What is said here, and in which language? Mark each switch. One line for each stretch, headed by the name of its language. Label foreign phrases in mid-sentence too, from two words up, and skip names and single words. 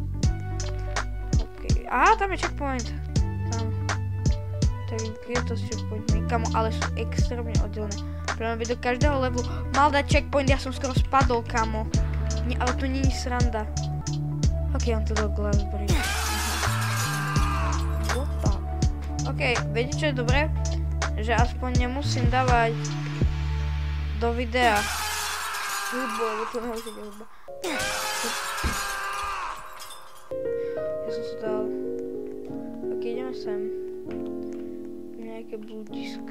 Slovak: OK. Tam je checkpoint. Tam. Tak je to s checkpointmi. Kamo, ale sú extrémne oddelené. Prečo by do každého levelu mal dať checkpoint, ja som skoro spadol, kamo. Nie, ale to nie je sranda. OK, on to dal
English: glass bridge. What the?
Slovak: OK, viete čo je dobré? Že aspoň nemusím dávať do videa hudbu, lebo to nehoď hudba. Ja som si dal... Ok, ideme sem. Nejaké bludisko.